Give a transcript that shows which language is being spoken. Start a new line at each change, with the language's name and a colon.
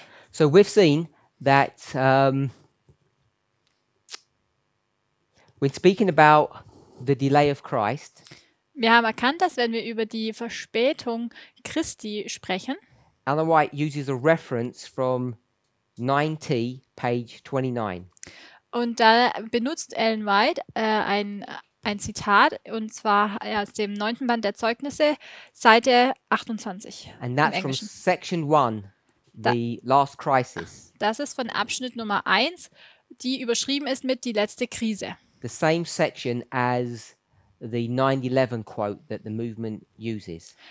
English: So we've seen that when speaking about the delay of Christ,
German: Wir haben erkannt, dass wenn wir über die Verspätung Christi sprechen,
English: Ellen White uses a reference from 9T, page 29.
German: und da benutzt Ellen White ein Zitat, und zwar aus dem 9. Band der Zeugnisse, Seite 28
English: And
German: im
English: that's from
German: Englischen.
English: section 1, the last crisis.
German: Das ist von Abschnitt Nummer 1, die überschrieben ist mit die letzte Krise.
English: The same section as the 9/11 quote that the movement uses.